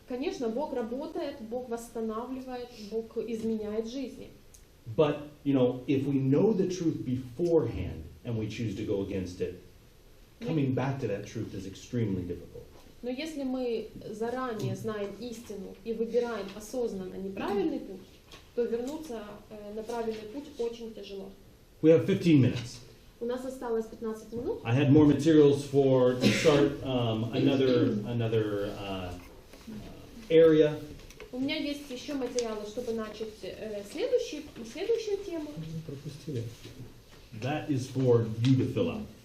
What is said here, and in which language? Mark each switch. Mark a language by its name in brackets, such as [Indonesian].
[Russian] Конечно, Бог работает, Бог восстанавливает, Бог изменяет жизни. [English] But, if we know the truth beforehand and we choose to go against it, coming back to that truth is extremely difficult. [Russian] Но если мы заранее знаем истину и выбираем осознанно неправильный путь, то вернуться на правильный путь очень тяжело. [English] We have 15 minutes. [Russian] У нас осталось 15 минут. [English] I had more materials to start another area. [Russian] У меня есть еще материалы, чтобы начать следующую тему. Пропустили. [English] That is for you to fill out.